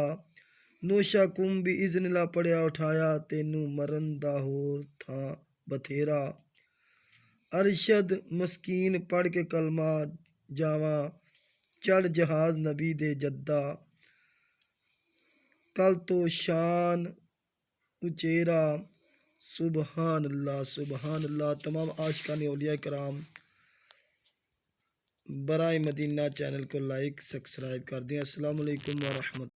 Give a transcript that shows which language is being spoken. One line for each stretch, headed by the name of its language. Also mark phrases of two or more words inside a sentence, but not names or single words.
Punjabi: نوشہ
Arabic: قم بإذن الله
Punjabi: پڑھیا اٹھایا تینوں مرن دا ہور تھاں بتھیرا. ارشد مسکین پڑھ کے کلمہ جاواں چڑھ جہاز نبی دے جدہ. کل توں شان اچیرا
Arabic: سبحان الله سبحان الله.
Urdu: تمام عاشقان اولیاء کرام برائے مدینہ چینل کو لائک سبسکرائب کر دیں.
Arabic: السلام عليكم ورحمة.